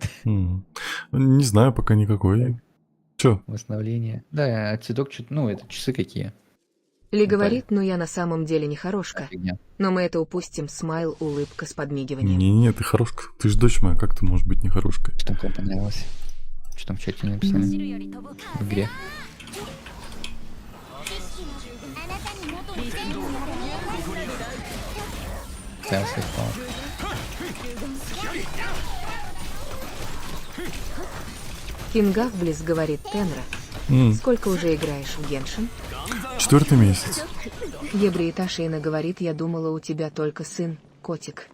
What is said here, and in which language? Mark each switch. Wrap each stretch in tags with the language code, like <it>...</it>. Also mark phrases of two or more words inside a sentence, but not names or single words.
<ru>Не знаю, пока никакой. Чё? Восстановление. Да, а цветок, ну, это часы какие. Ли говорит, ну я на самом деле не хорошка. Фигня. Но мы это упустим. Смайл, улыбка с подмигиванием. Не-не, ты хорошка. Ты ж дочь моя, как ты можешь быть не хорошкой? Что там кому понравилось? Что там в чате написали?</ru> <ja>走るより飛ぶ</ja> <ru>В игре.</ru> <ja>あなたに元に全部やる</ja> <ru>Пытался спал. Кингавблис говорит Тенра. Сколько уже играешь в Геншин? 4-й месяц. Ебри Ташина говорит, я думала, у тебя только сын, котик.</ru>